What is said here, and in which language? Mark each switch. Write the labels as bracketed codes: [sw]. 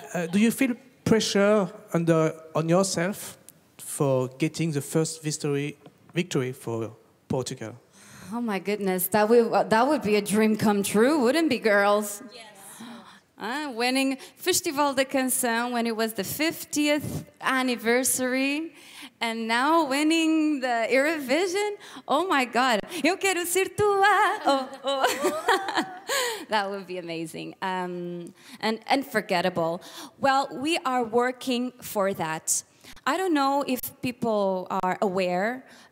[en] Do you feel pressure on yourself for getting the first victory for Portugal? Oh my goodness, that would be a dream come true, wouldn't it, girls? Yes. Winning Festival da Canção when it was the 50th anniversary, and now winning the Eurovision. Oh my God, [pt] eu quero ser tua. Oh, oh. [en] That would be amazing and unforgettable. Well, we are working for that. I don't know if people are aware.